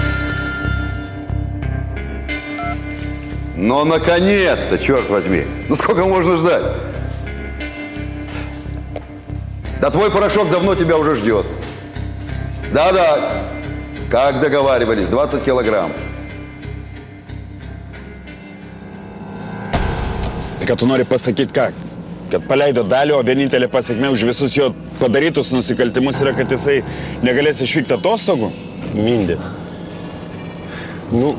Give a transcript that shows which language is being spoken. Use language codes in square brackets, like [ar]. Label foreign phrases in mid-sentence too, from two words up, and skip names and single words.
[ru] Но наконец-то, черт возьми. Ну сколько можно ждать? Да твой порошок давно тебя уже ждет. Да-да, как договаривались, 20 килограмм. [lt] Tai tu nori pasakyti ką? Kad paleido dalį, o vienintelė pasiekmė už visus jo padarytus nusikaltimus yra, kad jisai negalės išvykti atostogų? Mindė. Nu,